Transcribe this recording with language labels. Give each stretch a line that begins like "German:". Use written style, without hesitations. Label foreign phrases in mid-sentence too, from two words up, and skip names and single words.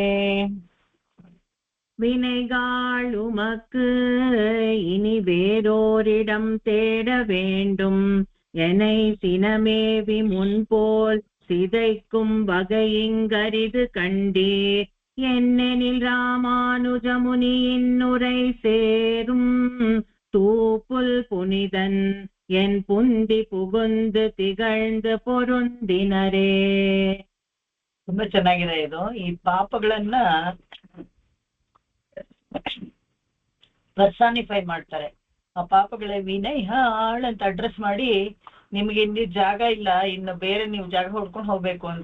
Tamil: வினைகாளு மக்கு இனி வேறோரிடம் தேட வேண்டும், என்னை சினமேவி முன்போல் சிதைக்கும் வகை இங்கரிது கண்டீர், என்னெனில் ராமானுஜ முனி இன்னுரை சேரும், தூப்புல் புனிதன் என் புந்தி புகுந்து திகழ்ந்து பொருந்தினரೇ.
Kannada: ತುಂಬಾ ಚೆನ್ನಾಗಿದೆ ಇದು. ಈ ಪಾಪಗಳನ್ನ ಪರ್ಸಾನಿಫೈ ಮಾಡ್ತಾರೆ. ಆ ಪಾಪಗಳ ವಿನಯ್ ಅಂತ ಅಡ್ರೆಸ್ ಮಾಡಿ, ನಿಮ್ಗೆ ಇಲ್ಲಿ ಜಾಗ ಇಲ್ಲ, ಇನ್ನು ಬೇರೆ ನೀವು ಜಾಗ ಹುಡ್ಕೊಂಡು ಹೋಗ್ಬೇಕು ಅಂತ.